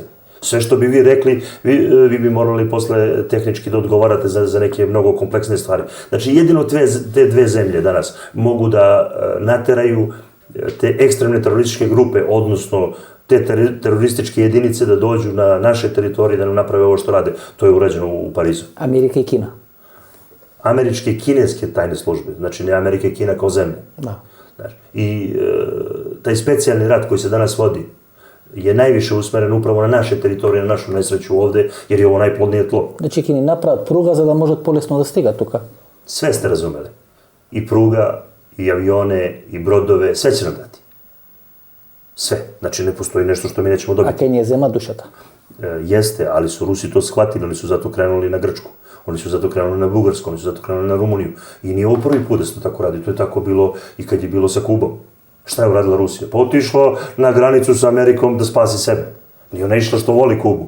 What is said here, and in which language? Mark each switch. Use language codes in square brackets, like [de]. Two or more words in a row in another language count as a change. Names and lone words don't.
[sr] Sve što bi vi rekli, vi bi morali posle tehnički da odgovarate za neke mnogo kompleksne stvari. Znači, jedino te dve zemlje danas mogu da nateraju te ekstremne terorističke grupe, odnosno te terorističke jedinice da dođu na naše teritorije, da nam naprave ovo što rade. To je urađeno u Parizu. [mk] Америка и Кина. [sr] Američke i kineske tajne službe, znači ne Amerike i Kina kao zemlje. [mk] Да. [sr] I taj specijalni rat koji se danas vodi je najviše usmeren upravo na naše teritorije, na našu nesreću ovde, jer je ovo najplodnije tlo. [mk] Значи ќе ни направат пруга за да можат полесно да стигат тука. [sr] Sve ste razumeli. I pruga, i avione, i brodove, sve će nam dati. Sve. Znači ne postoji nešto što mi nećemo А dobiti. [mk] ќе ни ја зема душата. [sr] Jeste, ali su Rusi to shvatili, oni su zato krenuli na Grčku. Oni su zato krenuli na Bugarsku, oni su zato krenuli na Rumuniju. I nije ovo prvi put da se to tako radi, to je tako bilo i kad je bilo sa Kubom. Šta je uradila Rusija? Pa otišla na granicu sa Amerikom da spasi sebe. Nije ona išla što voli Kubu.